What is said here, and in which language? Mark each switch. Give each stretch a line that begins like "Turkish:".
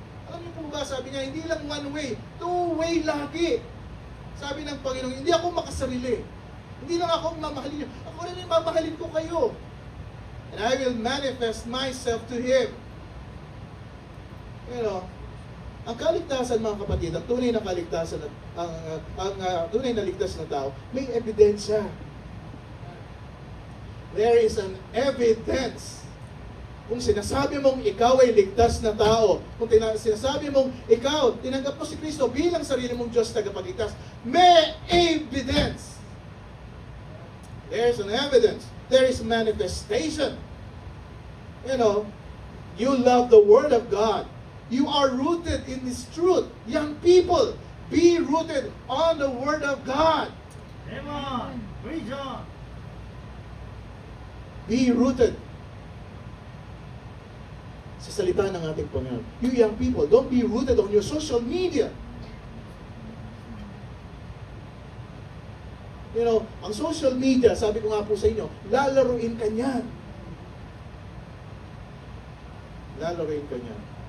Filipino: Alam niyo po ba, sabi niya, hindi lang
English: one way, two-way
Filipino: lagi. Sabi ng Panginoon, hindi ako makasarili. Hindi lang ako mamahalin niyo. Ako rin yung mamahalin ko kayo.
English: And I will manifest myself to him.
Filipino: Ang kaligtasan, mga kapatid, ang tunay na kaligtasan, ang tunay na ligtas na tao, may ebidensya.
English: There is an evidence.
Filipino: Kung sinasabi mong ikaw ay ligtas na tao, kung sinasabi mong ikaw, tinanggap mo si Kristo bilang sarili mong Diyos tagapagligtas, may evidence. There is an evidence.
English: There is manifestation. You love the Word of God. You are rooted in this truth. Young people, be rooted on the Word of God. Amen. Praise God. Be rooted
Filipino: sa salita ng ating Panginoon.
English: You young people, don't be rooted on your social media.
Filipino: Ang social media, sabi ko nga po sa inyo, lalaruin ka niyan. Lalaruin ka niyan.